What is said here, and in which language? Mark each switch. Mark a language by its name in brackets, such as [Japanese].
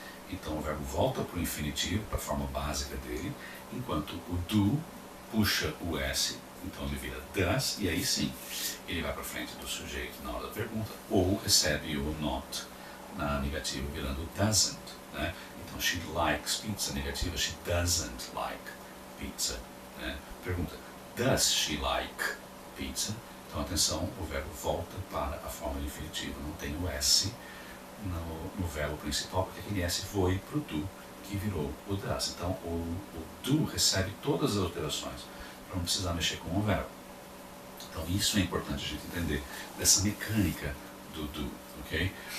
[Portuguese] Então o verbo volta para o infinitivo, para a forma básica dele, enquanto o do puxa o S, então ele vira does, e aí sim, ele vai para frente do sujeito na hora da pergunta, ou recebe o not na negativa, virando doesn't, né? Então, [English] she likes pizza, [Portuguese] negativa, [English] she doesn't like pizza, [Portuguese] né? Pergunta, [English] does she like pizza? [Portuguese] Então, atenção, o verbo volta para a forma de infinitivo, não tem o S no verbo principal, porque aquele S foi para o do, que virou o does. Então, o do recebe todas as alterações, para não precisar mexer com o verbo. Então, isso é importante a gente entender, dessa mecânica do do, ok?